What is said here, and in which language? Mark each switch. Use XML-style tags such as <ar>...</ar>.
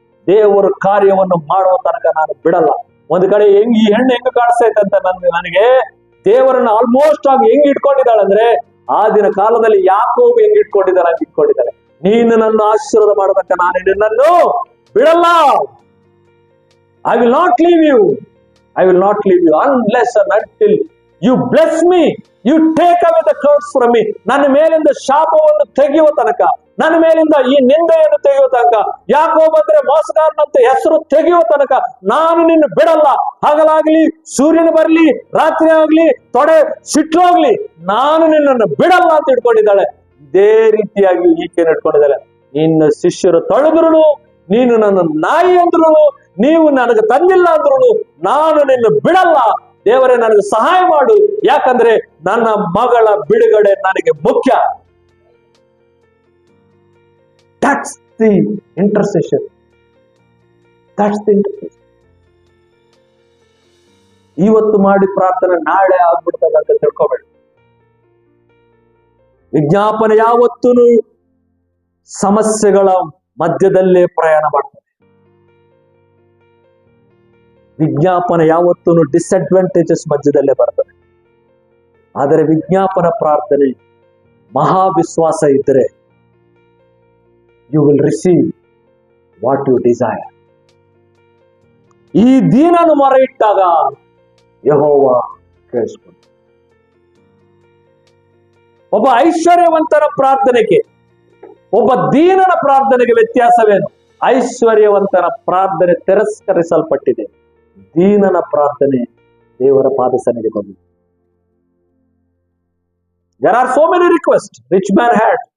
<kn>ದೇವರ ಕಾರ್ಯವನ್ನು ಮಾಡುವ ತನಕ ನಾನು ಬಿಡಲ್ಲ. ಒಂದು ಕಡೆ ಈ ಹೆಣ್ಣು ಹೆಂಗ್ ಕಾಣಿಸ್ತೈತೆ ಅಂತ ನನಗೆ ದೇವರನ್ನ ಆಲ್ಮೋಸ್ಟ್ ಆಗಿ ಹೆಂಗ್ ಇಟ್ಕೊಂಡಿದ್ದಾಳೆ ಅಂದ್ರೆ, ಆ ದಿನ ಕಾಲದಲ್ಲಿ ಯಾಕೋಬು ಹೆಂಗ್ ಇಟ್ಕೊಂಡಿದ್ದಾಳೆ. ನೀನು ನನ್ನ ಆಶೀರ್ವಾದ ಮಾಡೋದಕ್ಕ ನಾನು ನಿನ್ನನ್ನು ಬಿಡಲ್ಲ.</kn> <en>I will not leave you unless and until you bless me, you take away the curse from me.</en> <kn>ನನ್ನ ಮೇಲಿಂದ ಶಾಪವನ್ನು ತೆಗೆಯುವ ತನಕ, ನನ್ನ ಮೇಲಿಂದ ಈ ನಿಂದೆಯನ್ನು ತೆಗೆಯುವ ತನಕ, ಯಾಕೋಬ ಅಂದ್ರೆ ಮೋಸಗಾರನಂತ ಹೆಸರು ತೆಗೆಯುವ ತನಕ ನಾನು ನಿನ್ನ ಬಿಡಲ್ಲ. ಹಗಲಾಗ್ಲಿ, ಸೂರ್ಯನ ಬರ್ಲಿ, ರಾತ್ರಿ ಆಗ್ಲಿ, ತೊಡೆ ಸಿಟ್ಲಾಗ್ಲಿ, ನಾನು ನಿನ್ನನ್ನು ಬಿಡಲ್ಲ ಅಂತ ಇಟ್ಕೊಂಡಿದ್ದಾಳೆ. ಇದೇ ರೀತಿಯಾಗಿ ಈಕೆಯನ್ನು ಇಟ್ಕೊಂಡಿದ್ದಾಳೆ. ನಿನ್ನ ಶಿಷ್ಯರು ತೊಳೆದ್ರು, ನೀನು ನನ್ನ ನಾಯಿ ಅಂದ್ರು, ನೀವು ನನಗೆ ತಂದಿಲ್ಲ ಅಂದ್ರು ನಾನು ನಿನ್ನ ಬಿಡಲ್ಲ. ದೇವರೇ ನನಗೆ ಸಹಾಯ ಮಾಡು, ಯಾಕಂದ್ರೆ ನನ್ನ ಮಗಳ ಬಿಡುಗಡೆ ನನಗೆ ಮುಖ್ಯ.</kn> <en>That's the intercession.</en> <kn>ಇವತ್ತು ಮಾಡಿ ಪ್ರಾರ್ಥನೆ ನಾಳೆ ಆಗ್ಬಿಡ್ತದೆ ಅಂತ ತಿಳ್ಕೊಬೇಡ. ವಿಜ್ಞಾಪನೆ ಯಾವತ್ತೂ ಸಮಸ್ಯೆಗಳ ಮಧ್ಯದಲ್ಲೇ ಪ್ರಯಾಣ ಮಾಡ್ತದೆ. ವಿಜ್ಞಾಪನೆ ಯಾವತ್ತೂ ಡಿಸ್ಅಡ್ವಾಂಟೇಜಸ್ ಮಧ್ಯದಲ್ಲೇ ಬರ್ತದೆ. ಆದರೆ ವಿಜ್ಞಾಪನ ಪ್ರಾರ್ಥನೆ ಮಹಾವಿಶ್ವಾಸ ಇದ್ದರೆ</kn> <en>You will receive what you desire.</en> <kn>ಈ ದೀನನು ಮೊರೆ ಇಟ್ಟಾಗ ಯೆಹೋವ ಕೇಳಿಸ್ಕೊಂಡು. ಒಬ್ಬ ಐಶ್ವರ್ಯವಂತರ ಪ್ರಾರ್ಥನೆಗೆ, ಒಬ್ಬ ದೀನನ ಪ್ರಾರ್ಥನೆಗೆ ವ್ಯತ್ಯಾಸವೇನು? ಐಶ್ವರ್ಯವಂತನ ಪ್ರಾರ್ಥನೆ ತಿರಸ್ಕರಿಸಲ್ಪಟ್ಟಿದೆ, ದೀನನ ಪ್ರಾರ್ಥನೆ ದೇವರ ಪಾದ ಸನ್ನಿಧಿಗೆ ಬಂದಿದೆ.</kn> <en>There are so many requests rich man had.</en>